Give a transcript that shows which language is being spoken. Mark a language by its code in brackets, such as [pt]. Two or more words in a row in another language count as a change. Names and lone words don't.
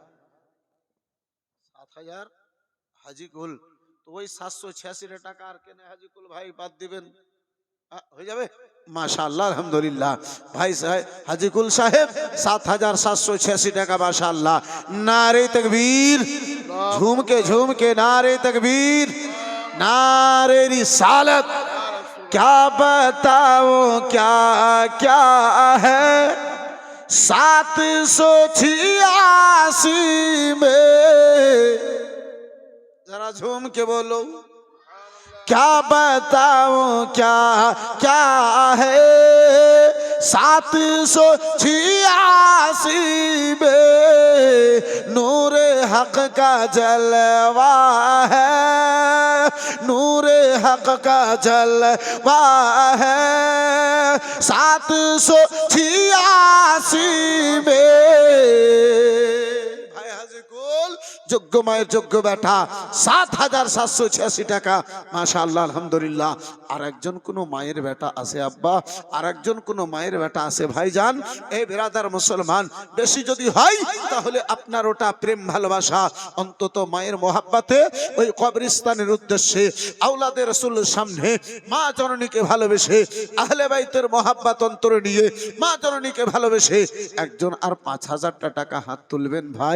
[bn] 7,000 হাজিকুল, তো ওই 786 টাকা আর কেন হাজিকুল ভাই বাদ দিবেন, হয়ে যাবে? [ar] ما شاء الله، الحمد لله. [bn] ভাই সাহেব হাজিকুল সাহেব 7,786 টাকা, মাশাআল্লাহ। [hi] नारे तकबीर, झूम के झूम के नारे तकबीर, नारे रिसालत। क्या बताओ क्या क्या है 786 में, जरा झूम के बोलो। क्या बताओ क्या क्या है 786 में, नूरे हक का जलवा है, नूरे हक का जलवा है 786 में। [bn] भाई हाजीकुल যোগ্য মায়ের যোগ্য বেটা 7,786 টাকা, [ar] ما شاء الله، الحمد لله. [bn] আর একজন কোন মায়ের বেটা আছে আব্বা, আর একজন কোন মায়ের বেটা আছে ভাইজান, এই বিরাদার মুসলমান, বেশি যদি হয় তাহলে আপনার ওটা প্রেম ভালোবাসা, অন্তত মায়ের মহাব্বতে ওই কবরস্থানের উদ্দেশ্যে আওলাদের রাসূলের সামনে মা জননীকে ভালোবেসে আহলে বাইতের মহাব্বত অন্তরে নিয়ে মা জননীকে ভালোবেসে একজন আর 5,000 টাকা হাত তুলবেন ভাই?